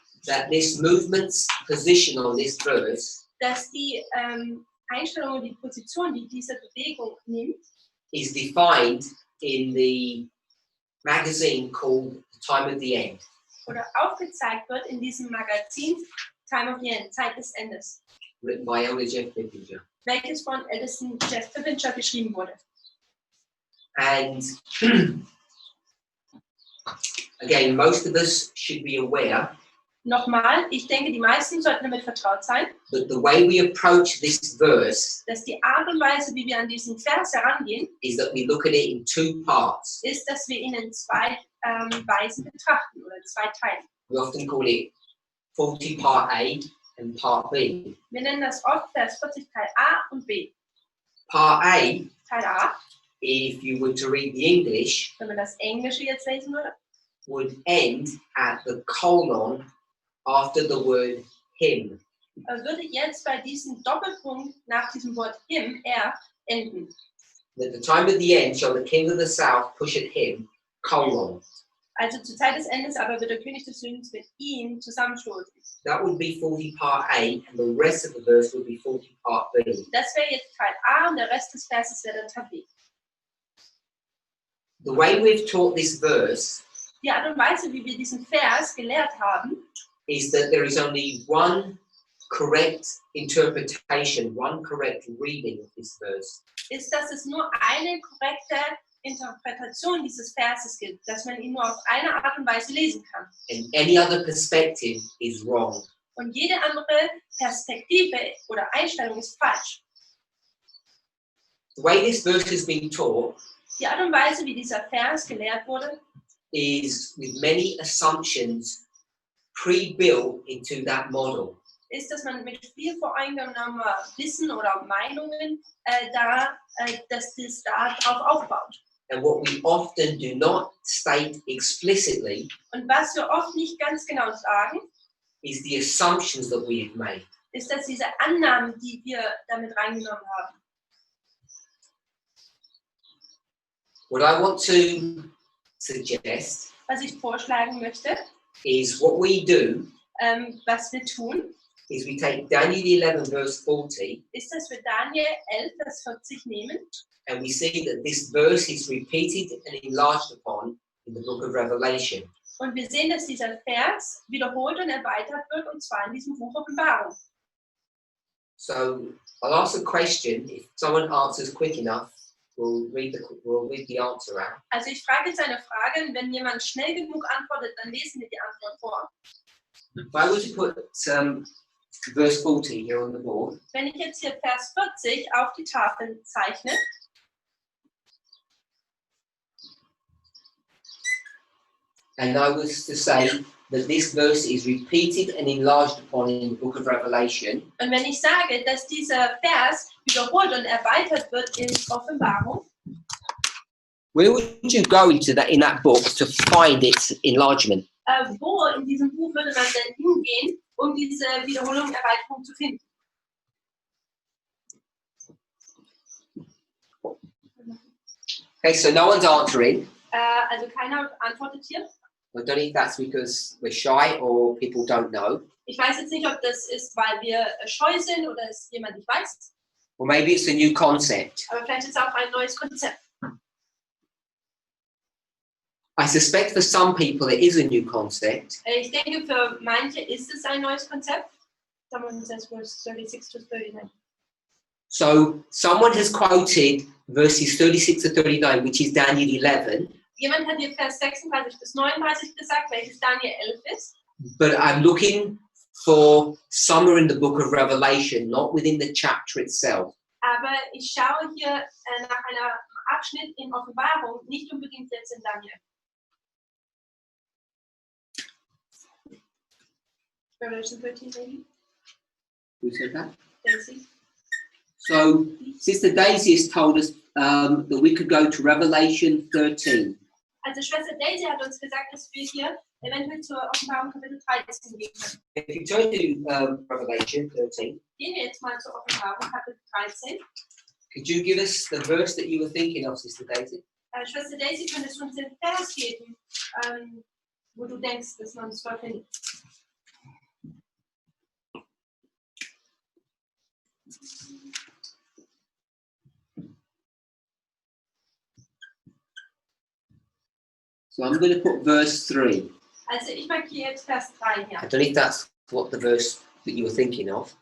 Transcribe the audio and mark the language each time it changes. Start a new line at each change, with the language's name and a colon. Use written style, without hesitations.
English: that this movement's position on this verse
German: dass die Einstellung und die Position, die diese Bewegung nimmt,
English: is defined in the magazine called The Time of the End.
German: oder aufgezeigt wird in diesem Magazin Time of the End, Zeit des Endes,
English: Written by Elder Jeff Bippinger.
German: welches von ältesten Jeff Bippinger geschrieben wurde.
English: And again, most of us should be aware
German: Nochmal, ich denke, die meisten sollten damit vertraut sein,
English: that the way we approach this verse
German: dass die Art und Weise, wie wir an diesen Vers herangehen,
English: is that we look at it in two parts.
German: ist, dass wir ihn in zwei Weisen betrachten oder zwei Teilen.
English: We often call it 40 part A and part B.
German: Wir nennen das oft Vers 40 Teil A und B.
English: Part A,
German: Teil A,
English: if you were to read the English,
German: wenn man das Englische jetzt lesen würde,
English: would end at the colon after the word him.
German: würde jetzt bei diesem Doppelpunkt nach diesem Wort him, enden.
English: At the time of the end shall the king of the south push at him, colon.
German: Also zur Zeit des Endes aber wird der König des Südens mit ihm zusammenstoßen.
English: That would be 40 part A, and the rest of the verse would be 40 part B.
German: Das wäre jetzt Teil A und der Rest des Verses wäre dann Teil B.
English: The way we've taught this verse
German: Die Art und Weise, wie wir diesen Vers gelehrt haben,
English: is that there is only one correct interpretation, one correct reading of this verse.
German: ist, dass es nur eine korrekte Interpretation dieses Verses gibt, dass man ihn nur auf eine Art und Weise lesen kann.
English: And any other perspective is wrong.
German: Und jede andere Perspektive oder Einstellung ist falsch.
English: The way this verse has been taught
German: Die Art und Weise, wie dieser Vers gelehrt wurde,
English: is with many assumptions pre-built into that model.
German: Ist, dass man mit viel voreingenommener Wissen oder Meinungen dass das da drauf aufbaut.
English: And what we often do not state explicitly
German: Und was wir oft nicht ganz genau sagen,
English: is the assumptions that we have made.
German: ist, dass diese Annahmen, die wir damit reingenommen haben.
English: What I want to suggest
German: Was ich vorschlagen möchte,
English: is what we do
German: was wir tun,
English: is we take Daniel 11 verse 40
German: ist, dass wir Daniel 11, Vers 40 nehmen
English: and we see that this verse is repeated and enlarged upon in the book of Revelation.
German: und wir sehen, dass dieser Vers wiederholt und erweitert wird, und zwar in diesem Buch Offenbarung.
English: So I'll ask a question. If someone answers quick enough, we'll read the answer out.
German: Also ich frage jetzt eine Frage, und wenn jemand schnell genug antwortet, dann lesen wir die Antwort vor.
English: If I were to put verse 40 here on the board,
German: Wenn ich jetzt hier Vers 40 auf die Tafel zeichne,
English: and I was to say that this verse is repeated and enlarged upon in the book of Revelation,
German: und wenn ich sage, dass dieser Vers wiederholt und erweitert wird in Offenbarung,
English: where would you go in that book to find its enlargement?
German: wo in diesem Buch würde man denn hingehen, um diese Wiederholung, Erweiterung zu finden?
English: Okay, so no one's answering.
German: Also keiner antwortet hier.
English: I don't know if that's because we're shy or people don't know.
German: Ich weiß jetzt nicht, ob das ist, weil wir scheu sind oder es jemand nicht weiß.
English: Or maybe it's a new concept.
German: Aber vielleicht ist es auch ein neues Konzept.
English: I suspect for some people it is a new concept.
German: Ich denke, für manche ist es ein neues Konzept.
English: Someone says verse 36 to 39. So someone has quoted verses 36 to 39, which is Daniel 11,
German: Jemand hat hier Vers 36 bis 39 gesagt, welches Daniel 11 ist.
English: but I'm looking for somewhere in the book of Revelation, not within the chapter itself.
German: Aber ich schaue hier nach einem Abschnitt in Offenbarung, nicht unbedingt jetzt in Daniel.
English: Revelation 13, maybe? Who said that? Daisy. So Sister Daisy has told us that we could go to Revelation 13.
German: Also Schwester Daisy hat uns gesagt, dass wir hier eventuell zur Offenbarung Kapitel 13 gehen können.
English: If you turn to Revelation 13,
German: Gehen wir jetzt mal zur Offenbarung Kapitel 13.
English: could you give us the verse that you were thinking of, Sister Daisy?
German: Schwester Daisy, könntest du uns den Vers geben, wo du denkst, dass man es findet?
English: So I'm going to put verse 3.
German: Also ich markiere jetzt Vers 3 hier.
English: I don't know if that's what the verse that you were thinking of.